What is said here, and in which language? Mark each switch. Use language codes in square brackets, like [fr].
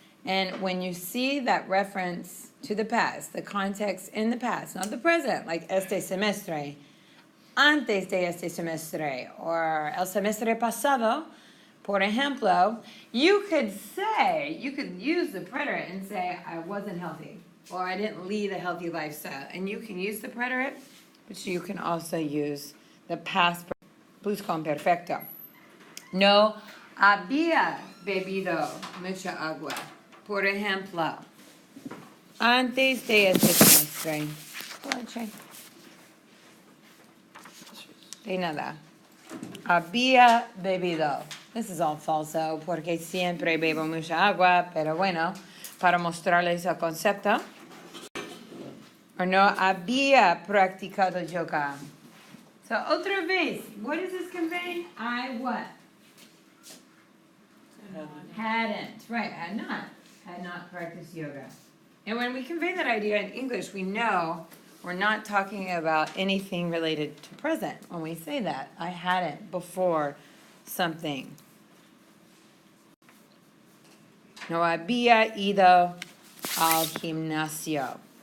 [en] And when you see that reference to the past, the context in the past, not the present, like [es] este semestre, antes de este semestre, [en] or [es] el semestre pasado, por ejemplo, [en] you could use the preterite and say, I wasn't healthy, or I didn't lead a healthy lifestyle. And you can use the preterite, but you can also use the past pluscomperfecto. [es] No había bebido mucha agua, por ejemplo, antes de este semestre. De nada. Había bebido. [en] This is all [es] falso porque siempre bebo mucha agua, pero bueno, para mostrarles el concepto. O no había practicado yoga. [en] So, [es] otra vez, [en] what is this conveying? I what? Hadn't. Right, had not practiced yoga. And when we convey that idea in English, we know we're not talking about anything related to present when we say that. I hadn't before something. [es] No había ido al gimnasio.